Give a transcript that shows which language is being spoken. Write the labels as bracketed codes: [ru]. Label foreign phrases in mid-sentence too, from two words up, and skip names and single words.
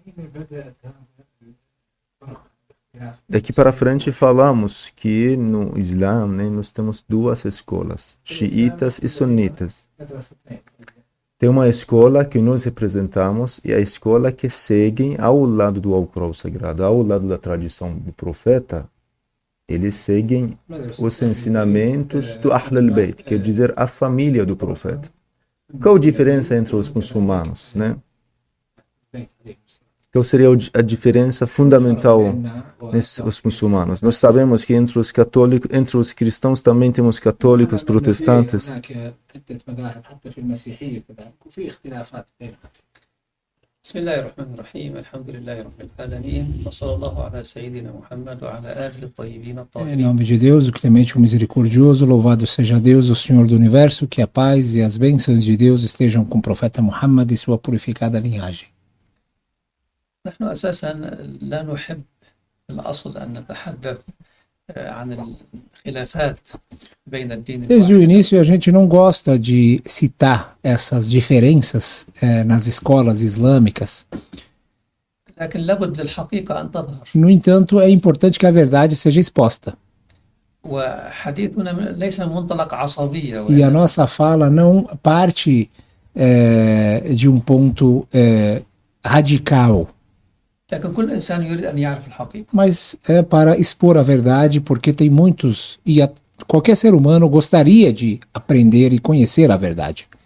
[pt] Daqui para frente falamos que no Islã, né, nós temos duas escolas, xiitas e sunitas. Tem uma escola que nós representamos e a escola que seguem ao lado do Alcorão Sagrado, ao lado da tradição do profeta. Eles seguem os ensinamentos do [ar] أهل البيت, [pt] quer dizer, a família do profeta. Qual a diferença entre os muçulmanos, né? Qual seria a diferença fundamental entre os muçulmanos? Nós sabemos que entre os católicos, entre os cristãos também temos católicos, protestantes. [ar] بسم الله الرحمن الرحيم الحمد لله رب العالمين وصلى الله على سيدنا محمد وعلى آله الطيبين الطاهرين. [pt] Em nome de Deus, o clemente e o misericordioso, louvado seja Deus, o Senhor do universo, que a paz e as bênçãos de Deus estejam com o profeta Muhammad e sua purificada linhagem. [ar] نحن أساسا لا نحب الأصل أن نتحدث عن الخلافات بين الدين. [pt] Desde o início a gente não gosta de citar essas diferenças nas escolas islâmicas. [ar] لكن لابد للحقيقة أن تظهر. [pt] No entanto, é importante que a verdade seja exposta. [ar] وحديثنا ليس من منطلق عصبية. [pt] E a nossa fala não parte de um ponto radical. Mas é para expor a verdade, porque tem muitos, qualquer ser humano gostaria de aprender e conhecer a verdade.